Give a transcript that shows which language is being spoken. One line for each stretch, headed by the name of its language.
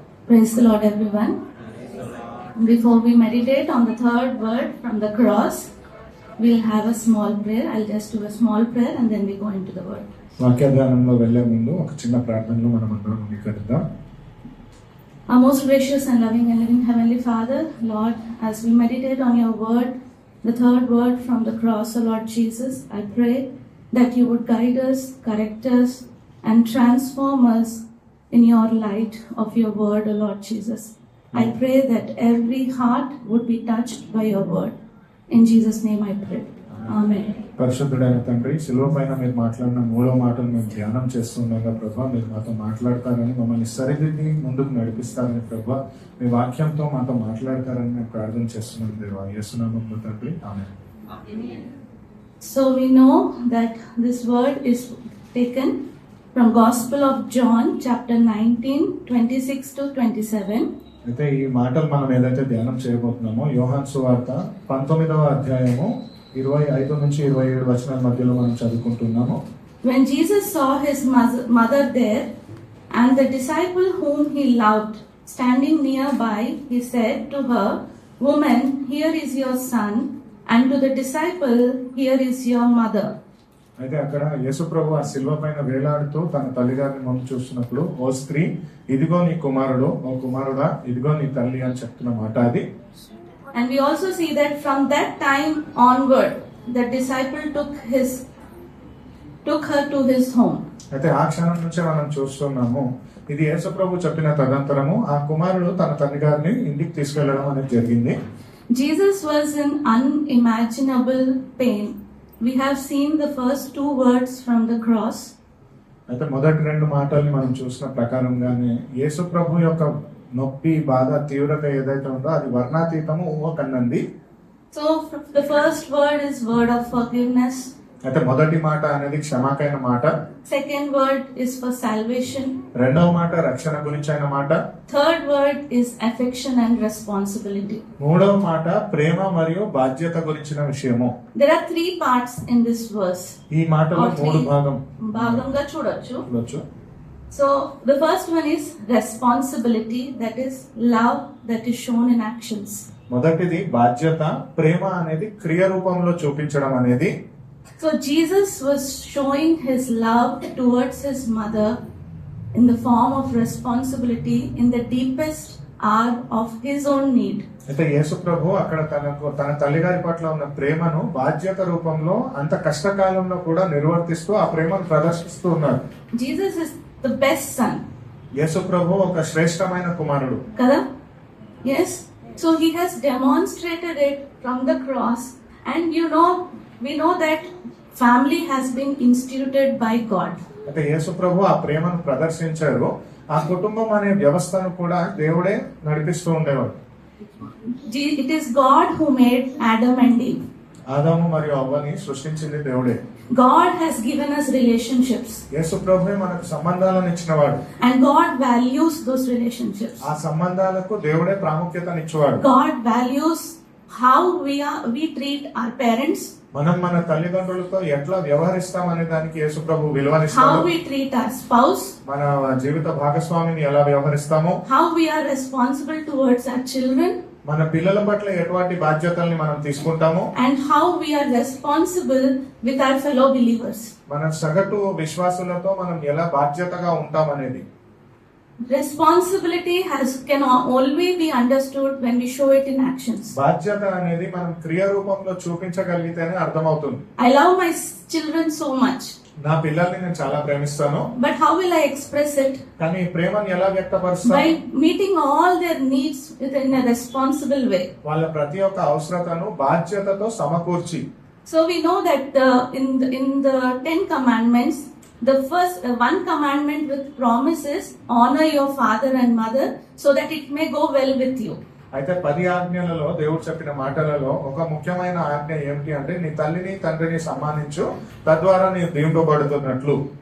English: Praise the Lord, everyone. Before we meditate on the third word from the cross, we'll have a small prayer. I'll just do a small prayer and then we go into the word.
Telugu: వాక్యధ్యానంలో వెళ్లే ముందు ఒక చిన్న ప్రార్థనలో మనం అందరం అంగీకరిద్దాం.
English: Our most gracious and loving Heavenly Father, Lord, as we meditate on your word, the third word from the cross, O Lord Jesus, I pray that you would guide us, correct us, and transform us in your light of your word, O Lord Jesus. I pray that every heart would be touched by your word. In Jesus' name I pray. Amen.
Telugu: పరిశుద్ధుడైన తండ్రి, శిలువ పైన మీరు మాట్లాడిన మూడో మాటలు మేము ధ్యానం చేస్తుండగా ప్రభా, మీరు మాతో మాట్లాడతారని, మమ్మల్ని సరిదిద్ది ముందుకు నడిపిస్తారని ప్రభా, మీ వాక్యంతో మాతో మాట్లాడతారని మేము ప్రార్థన చేస్తున్నాం దేవా, యేసునామములో తండ్రి, ఆమేన్.
English: So we know that this word is taken from Gospel of John chapter 19 26 to 27.
Telugu: అయితే ఈ మాటలు మనం ఏదైతే ధ్యానం చేయబోతున్నామో యోహాను సువార్త 19వ అధ్యాయము 25 నుంచి 27 వచనాల మధ్యలో మనం చదువుకుంటున్నాము.
English: When Jesus saw his mother there and the disciple whom he loved standing nearby, he said to her, "Woman, here is your son," and to the disciple, "Here is your mother."
Telugu: అయితే అక్కడ యేసు ప్రభు ఆ శిలువ పైన వేలాడుతూ తన తల్లిగారిని ముందు చూస్తున్నప్పుడు, "ఓ స్త్రీ, ఇదిగో నీ కుమారుడు, ఓ కుమారుడా, ఇదిగో నీ తల్లి" అని చెప్తున్న మాట అది.
English: And we also see that from that time onward, the disciple took her to his home.
Telugu: అయితే ఆ క్షణం నుంచే మనం చూస్తున్నాము, ఇది యేసు ప్రభు చెప్పిన తదనంతరము ఆ కుమారుడు తన తల్లి గారిని ఇంటికి తీసుకెళ్లడం అనేది జరిగింది.
English: Jesus was in unimaginable pain. We have seen the first two words from the cross.
Telugu: అయితే మొదటి రెండు మాటల్ని మనం చూసిన ప్రకారంగానే యేసు ప్రభు యొక్క నొప్పి, బాధ, తీవ్రత ఏదైతే ఉందో అది వర్ణాతీతము, ఊహకన్నంది.
English: So the first word is word of forgiveness.
Telugu: అయితే మొదటి మాట అనేది క్షమాకైన మాట.
English: Second word is for salvation.
Telugu: రెండవ మాట రక్షణ గురించైన మాట.
English: Third word is affection and responsibility.
Telugu: మూడవ మాట ప్రేమ మరియు బాధ్యత గురించిన విషయము.
English: There are three parts in this verse.
Telugu: ఈ మాటలో మూడు భాగంగా చూడొచ్చు.
English: So the first one is responsibility, that is love that is shown in actions.
Telugu: మొదటిది బాధ్యత, ప్రేమ అనేది క్రియ రూపంలో చూపించడం అనేది.
English: So Jesus was showing his love towards his mother in the form of responsibility in the deepest hour of his own need.
Telugu: అయితే యేసు ప్రభు అక్కడ తన తల్లిగారి పట్ల ఉన్న ప్రేమను బాధ్యత రూపంలో అంత కష్టకాలంలో కూడా నిర్వర్తిస్తూ ఆ ప్రేమను ప్రదర్శిస్తూ ఉన్నారు.
English: Jesus is the best son.
Telugu: యేసు ప్రభు ఒక శ్రేష్టమైన కుమారుడు కదా?
English: Yes. So he has demonstrated it from the cross, and we know that family has been instituted by God.
Telugu: అయితే యేసు ప్రభు ఆ ప్రేమను ప్రదర్శించారు. ఆ కుటుంబం అనే వ్యవస్థను కూడా దేవుడే నడిపిస్తూ ఉండేవాడు.
English: It is God who made Adam and Eve.
Telugu: ఆదాము మరియు అవ్వని సృష్టించింది దేవుడే.
English: God has given us relationships.
Telugu: యేసు ప్రభువే మనకు సంబంధాలను ఇచ్చినవాడు.
English: And God values those relationships.
Telugu: ఆ సంబంధాలకు దేవుడే ప్రాముఖ్యతనిచ్చేవాడు.
English: God values how we treat our parents.
Telugu: మనం మన తల్లిదండ్రులతో ఎట్లా వ్యవహరిస్తాం అనే దానికి యేసు ప్రభు విలువనిస్తాడు.
English: How we treat our spouse.
Telugu: మన జీవిత భాగస్వామిని ఎలా వ్యవహరిస్తామో.
English: How we are responsible towards our children.
Telugu: మన పిల్లల పట్ల ఎటువంటి బాధ్యతల్ని మనం తీసుకుంటామో.
English: And how we are responsible with our fellow believers.
Telugu: మన సగటు విశ్వాసులతో మనం ఎలా బాధ్యతగా ఉంటాం అనేది.
English: Responsibility can only be understood when we show it in actions.
Telugu: బాధ్యత అనేది మనం క్రియ రూపంలో చూపించగలిగితేనే అర్థమవుతుంది.
English: I love my children so much.
Telugu: నా పిల్లల్ని నేను చాలా ప్రేమిస్తాను.
English: But how will I express it?
Telugu: కానీ ప్రేమను ఎలా వ్యక్తపరుస్తాను?
English: By meeting all their needs in a responsible way.
Telugu: వాళ్ళ ప్రతి ఒక్క అవసరతను బాధ్యతతో సమకూర్చి.
English: So we know that in the 10 commandments, the first one commandment with promise is honor your father and mother so that it may go well with you.
Telugu: అయితే 10 ఆజ్ఞలలో దేవుడు చెప్పిన మాటలలో ఒక ముఖ్యమైన ఆజ్ఞ ఏమిటి అంటే, నీ తల్లిని తండ్రిని సమ్మానించు, తద్వారా నీ దీవింపబడుతున్నట్లు.